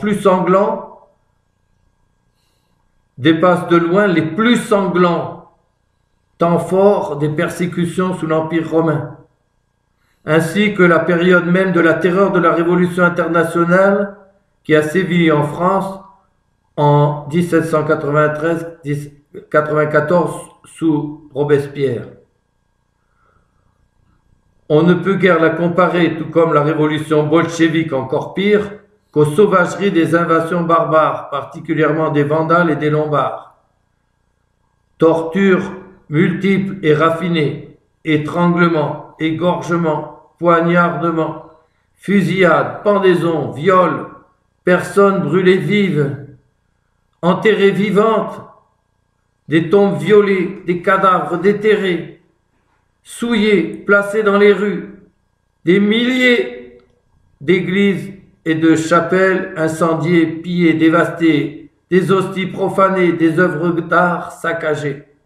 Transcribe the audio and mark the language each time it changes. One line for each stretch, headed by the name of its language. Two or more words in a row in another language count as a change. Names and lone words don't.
French: les plus sanglants temps forts des persécutions sous l'Empire romain, ainsi que la période même de la terreur de la Révolution internationale qui a sévi en France en 1793-94 sous Robespierre. On ne peut guère la comparer, tout comme la révolution bolchevique encore pire, qu'aux sauvageries des invasions barbares, particulièrement des Vandales et des Lombards. Tortures multiples et raffinées, étranglements, égorgements, poignardements, fusillades, pendaisons, viols, personnes brûlées vives, enterrées vivantes, des tombes violées, des cadavres déterrés, souillés, placés dans les rues, des milliers d'églises et de chapelles incendiées, pillées, dévastées, des hosties profanées, des œuvres d'art saccagées.